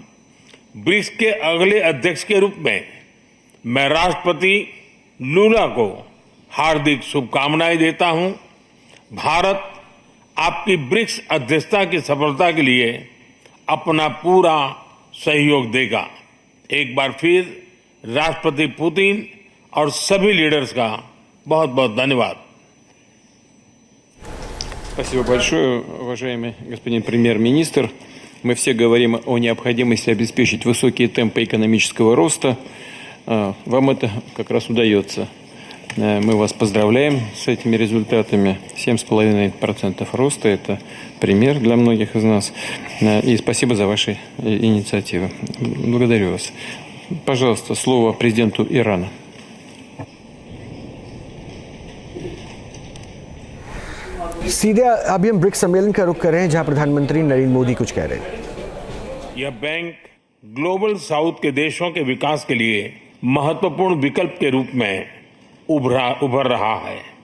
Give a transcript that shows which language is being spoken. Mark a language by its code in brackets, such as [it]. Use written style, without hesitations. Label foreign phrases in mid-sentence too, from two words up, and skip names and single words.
[hi] ब्रिक्स के अगले अध्यक्ष के रूप में मैं राष्ट्रपति लूला को हार्दिक शुभकामनाएं देता हूं। भारत आपकी ब्रिक्स अध्यक्षता की सफलता के लिए अपना पूरा सहयोग देगा। एक बार फिर राष्ट्रपति पुतिन और सभी लीडर्स का बहुत बहुत धन्यवाद। [ru] Спасибо большое, уважаемый господин премьер-министр. Мы все говорим о необходимости обеспечить высокие темпы экономического роста. Вам это как раз удается. Мы вас поздравляем с этими результатами. 7,5% роста – это пример для многих из нас. И спасибо за ваши инициативы. Благодарю вас. Пожалуйста, слово президенту Ирана. [hi] सीधे अभी हम ब्रिक्स सम्मेलन का रुख कर रहे हैं जहां प्रधानमंत्री नरेंद्र मोदी कुछ कह रहे हैं। यह बैंक ग्लोबल साउथ के देशों के विकास के लिए महत्वपूर्ण विकल्प के रूप में उभर रहा है।